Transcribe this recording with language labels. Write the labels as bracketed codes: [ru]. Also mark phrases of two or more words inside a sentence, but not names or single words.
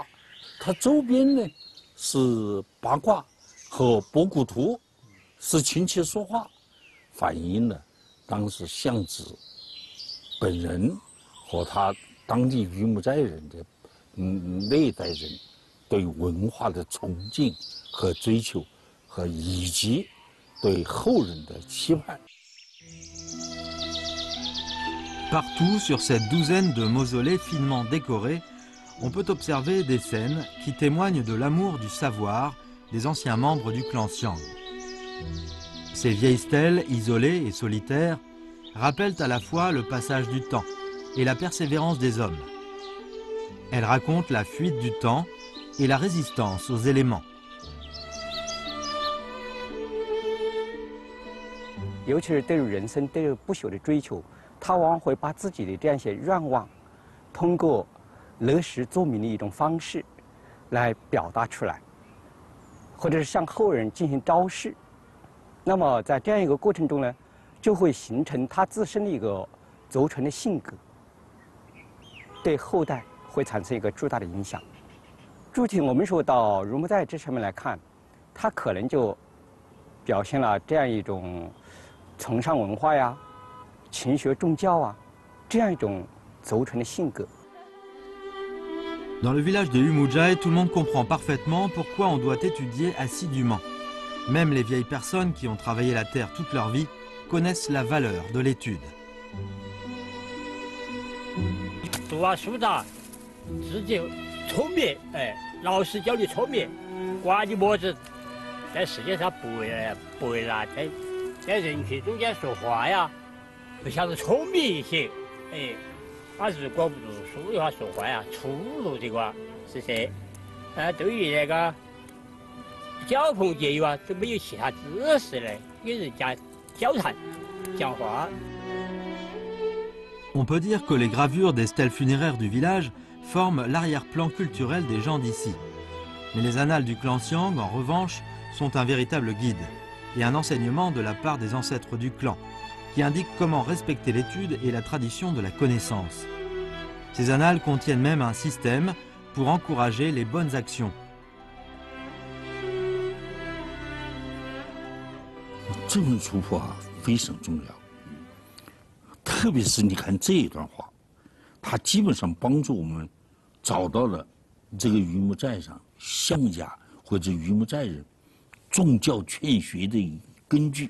[zh] 它周边呢是八卦和博古图，是琴棋书画，反映了当时相子本人和他当地榆木寨人的那代人对文化的崇敬和追求，和以及对后人的期盼。 [fr] Partout sur cette douzaine de mausolées finement décorés, on peut observer des scènes qui témoignent de l'amour du savoir des anciens membres du clan Xiang. Ces vieilles stèles, isolées et solitaires, rappellent à la fois le passage du temps et la persévérance des hommes. Elles racontent la fuite du temps et la résistance aux éléments. [zh] 尤其是对于人生对于不朽的追求，他往往会把自己的这样一些愿望，通过勒石作铭的一种方式来表达出来，或者是向后人进行昭示。那么在这样一个过程中呢，就会形成他自身的一个族群的性格，对后代会产生一个巨大的影响。具体我们说到儒木寨这上面来看，它可能就表现了这样一种崇尚文化呀、勤学重教啊这样一种族群的性格。 [fr] Dans le village de Umujai, tout le monde comprend parfaitement pourquoi on doit étudier assidûment. Même les vieilles personnes qui ont travaillé la terre toute leur vie connaissent la valeur de l'étude. [zh] 读啊书的，自己聪明，老师教你聪明，管你么子，在世界上不为了在人群中间说话呀，不晓得聪明一些，他如果不读书的话，说话呀粗鲁的话，是噻。对于那个交朋结友啊，都没有其他知识来跟人家交谈、讲话。 [fr] On peut dire que les gravures des stèles funéraires du village forment l'arrière-plan culturel des gens d'ici. Mais les annales du clan Xiang, en revanche, sont un véritable guide et un enseignement de la part des ancêtres du clan, qui indiquent comment respecter l'étude et la tradition de la connaissance. Ces annales contiennent même un système pour encourager les bonnes actions. [zh] 这门书法非常重要，特别是你看这一段话，它基本上帮助我们找到了这个榆木寨上乡家或者榆木寨人重教劝学的根据。